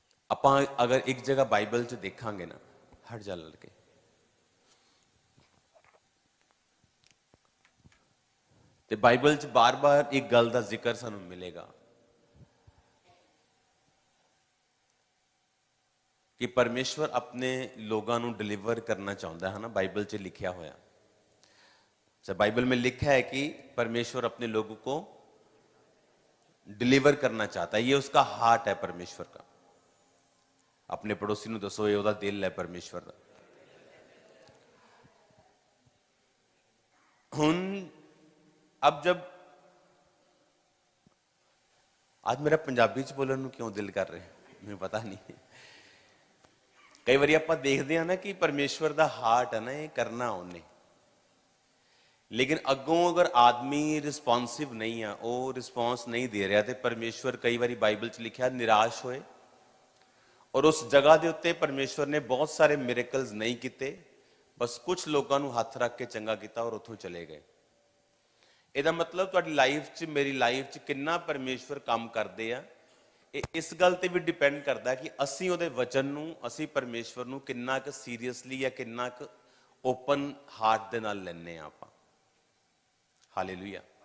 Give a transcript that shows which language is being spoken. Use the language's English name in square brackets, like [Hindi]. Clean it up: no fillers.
[Punjabi] ਆਪਾਂ ਅਗਰ ਇੱਕ ਜਗ੍ਹਾ ਬਾਈਬਲ 'ਚ ਦੇਖਾਂਗੇ ਨਾ, ਹਟ ਜਾ ਲੜਕੇ, ਤੇ ਬਾਈਬਲ 'ਚ ਬਾਰ-ਬਾਰ ਇੱਕ ਗੱਲ ਦਾ ਜ਼ਿਕਰ ਸਾਨੂੰ ਮਿਲੇਗਾ [Hindi] कि परमेश्वर अपने लोगों को डिलीवर करना चाहता है ना। [Punjabi] बाइबल च लिखा होया, [Hindi] बाइबल में लिखा है कि परमेश्वर अपने लोगों को डिलीवर करना चाहता है। ये उसका हार्ट है परमेश्वर का। अपने पड़ोसी को दसो, ये उसका दिल है परमेश्वर का। हुन अब जब आज मेरा पंजाबी च बोलने को क्यों दिल कर रहे हैं मुझे पता नहीं। कई बार आप देखते हैं ना कि परमेश्वर का हार्ट है ना, ये करना उन्हें, लेकिन अगों अगर आदमी रिस्पॉन्सिव नहीं है, वो रिस्पॉन्स नहीं दे रहा, तो परमेश्वर कई बार बाइबल च लिखा निराश होए। और उस जगह के उत्ते परमेश्वर ने बहुत सारे मिरेकल्स नहीं किए, बस कुछ लोगों को हथ रख के चंगा किया और उतों चले गए। [Punjabi] ਇਹਦਾ मतलब ਤੁਹਾਡੀ ਲਾਈਫ 'ਚ, ਮੇਰੀ ਲਾਈਫ 'ਚ ਕਿੰਨਾ ਪਰਮੇਸ਼ਵਰ ਕੰਮ ਕਰਦੇ ਆ, ਇਹ ਇਸ ਗੱਲ ਤੇ ਵੀ ਡਿਪੈਂਡ ਕਰਦਾ ਕਿ ਅਸੀਂ ਉਹਦੇ ਵਚਨ ਨੂੰ, ਅਸੀਂ ਪਰਮੇਸ਼ਵਰ ਨੂੰ ਕਿੰਨਾ ਕੁ ਸੀਰੀਅਸਲੀ ਜਾਂ ਕਿੰਨਾ ਕੁ ਓਪਨ ਹਾਰਟ ਦੇ ਨਾਲ ਲੈਂਦੇ ਆ ਆਪਾਂ। ਹਾਲੇਲੂਇਆ।